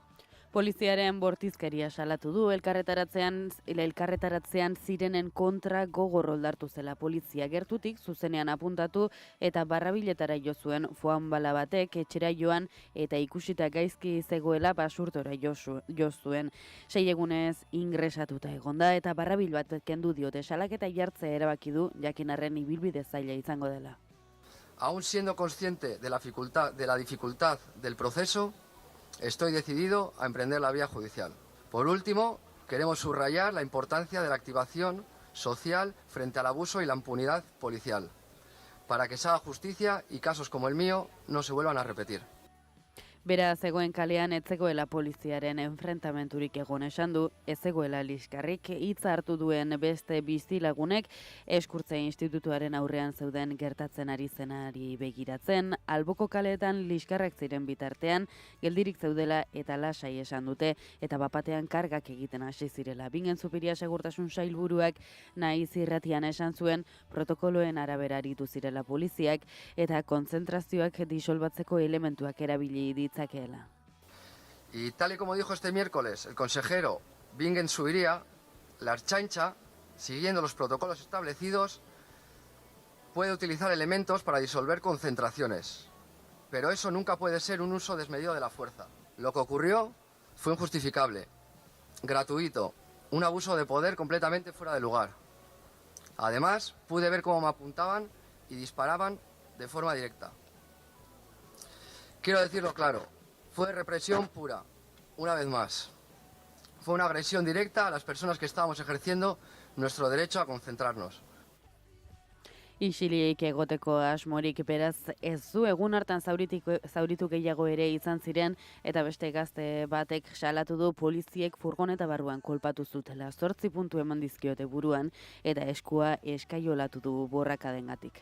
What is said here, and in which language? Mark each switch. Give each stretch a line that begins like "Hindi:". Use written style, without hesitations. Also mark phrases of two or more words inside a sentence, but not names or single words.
Basque: Poliziaren bortizkeria salatu du, elkarretaratzean zirenen kontra gogor oldartu zela polizia gertutik, zuzenean apuntatu eta barrabiletara jo zuen foan bala batek etxera joan eta ikusita gaizki zegoela basurtora jo zuen. 6 egunez ingresatuta egonda eta barrabil bat kendu diote salaketa jartzea erabaki du jakinarren ibilbide zaila izango dela.
Spanish: Aún siendo consciente de la dificultad del proceso, estoy decidido a emprender la vía judicial. Por último, queremos subrayar la importancia de la activación social frente al abuso y la impunidad policial, para que se haga justicia y casos como el mío no se vuelvan a repetir.
Basque: Bera zegoen kalean ez zegoela poliziaren enfrentamenturik egon esan du, ez zegoela liskarrik, hitza hartu duen beste bizilagunek eskurtze institutuaren aurrean zeuden gertatzen ari zenari begiratzen, alboko kaleetan liskarrak ziren bitartean, geldirik zeudela eta lasai esan dute, eta bapatean kargak egiten hasi zirela. Bingen Zupiria segurtasun sailburuak Naiz Irratian esan zuen protokoloen arabera aritu zirela poliziak eta kontzentrazioak disolbatzeko elementuak erabili ditzakeela.
Spanish: Y tal y como dijo este miércoles el consejero Bingen Zubiria, la Ertzaintza, siguiendo los protocolos establecidos, puede utilizar elementos para disolver concentraciones, pero eso nunca puede ser un uso desmedido de la fuerza. Lo que ocurrió fue injustificable, gratuito, un abuso de poder completamente fuera de lugar. Además, pude ver cómo me apuntaban y disparaban de forma directa. Quiero decirlo claro, fue represión pura, una vez más. Fue una agresión directa a las personas que estábamos ejerciendo nuestro derecho a concentrarnos.
Basque: Isilik egoteko asmorik beraz ez du egun hartan zauritu gehiago ere izan ziren eta beste gazte batek salatu du poliziek furgoneta barruan kolpatu zutela. 8 puntu eman dizkiote buruan eta eskua eskaiolatu du borrakadengatik.